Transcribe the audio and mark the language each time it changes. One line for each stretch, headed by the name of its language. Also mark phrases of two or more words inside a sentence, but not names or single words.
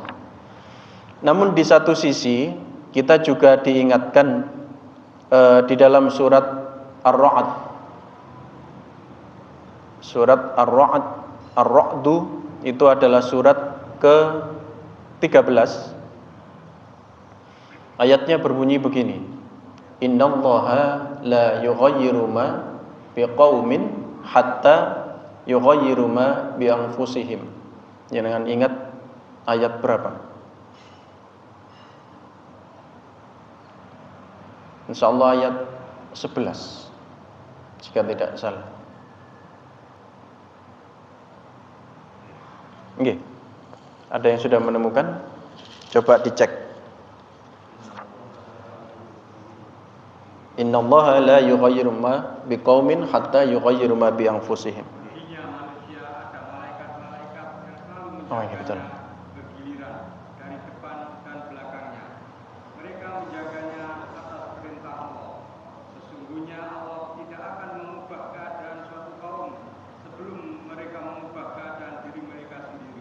Indonesian: Namun di satu sisi kita juga diingatkan di dalam surat Ar-Ra'd. Surat Ar-Ra'd, Ar-Ra'du itu adalah surat ke-13. Ayatnya berbunyi begini.
Arabic: إن الله لا يغير ما بقوم حتى يغير ما بأنفسهم.
Indonesian: Jangan ingat ayat berapa? Insyaallah ayat 11 jika tidak salah. Nggih. Ada yang sudah menemukan? Coba dicek.
Arabic: إن الله لا يغير ما بقوم حتى يغير ما بأنفسهم.
Indonesian: Oh, ini betul. Bergiliran dari depan dan belakangnya. Mereka menjaganya atas perintah Allah. Sesungguhnya Allah tidak akan mengubah keadaan suatu kaum sebelum mereka mengubah keadaan diri mereka sendiri.